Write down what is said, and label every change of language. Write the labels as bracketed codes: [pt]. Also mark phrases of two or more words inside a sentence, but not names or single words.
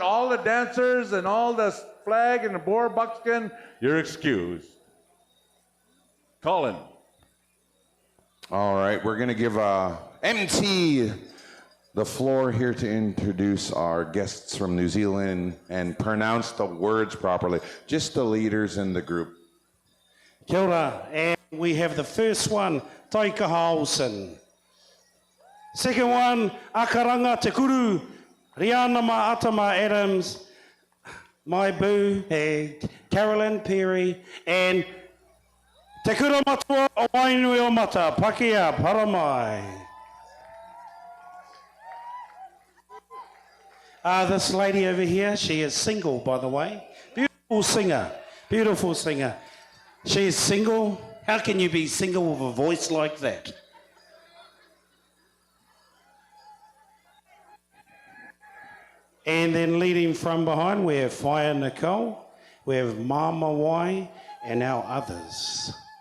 [en] All the dancers and all the flag and the boar buckskin, you're excused. Colin. All right, we're going to give MT the floor here to introduce our guests from New Zealand and pronounce the words properly. Just the leaders in the group. [mi] Kia ora, [en] and we have the first one, Taikaha Olsen. Second one, Akaranga Te Kuru, Rihanna Atama Adams, my boo, Carolyn Perry, and Te Kura Matua o Wainui o Mata, Pakia Paramai. This lady over here, she is single, by the way. Beautiful singer, beautiful singer. She is single. How can you be single with a voice like that? And then leading from behind, we have Fire Nicole, we have Mama Y, and our others.